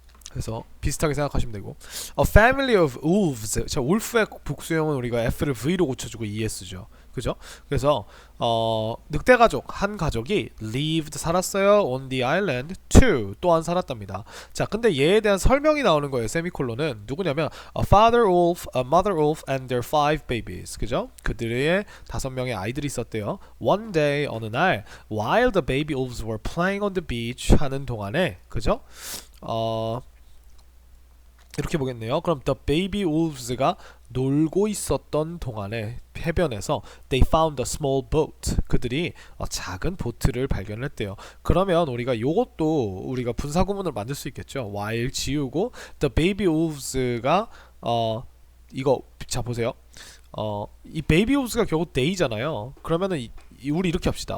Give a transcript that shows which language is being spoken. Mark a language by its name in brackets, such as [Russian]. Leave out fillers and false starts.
[Korean] 그래서 비슷하게 생각하시면 되고 [English] A family of wolves [Korean] 자 울프의 복수형은 우리가 F를 V로 고쳐주고 ES죠. 그죠? 그래서 늑대 가족 한 가족이 lived 살았어요 [English] on the island two [Korean] 또한 살았답니다. 자 근데 얘에 대한 설명이 나오는 거예요. 세미콜론은 누구냐면 [English] A father wolf, a mother wolf and their five babies. [Korean] 그죠? 그들의 5명의 아이들이 있었대요. [English] One day [Korean] 어느 날 [English] while the baby wolves were playing on the beach [Korean] 하는 동안에 그죠? 이렇게 보겠네요. [English] 그럼 the baby wolves가 [Korean] 놀고 있었던 동안에 해변에서 [English] they found a small boat. [Korean] 그들이 작은 보트를 발견했대요. 그러면 우리가 요것도 우리가 분사구문을 만들 수 있겠죠. while 지우고 the baby wolves가 이거 자 보세요. 이 baby wolves가 결국 they잖아요. 그러면은 우리 이렇게 합시다.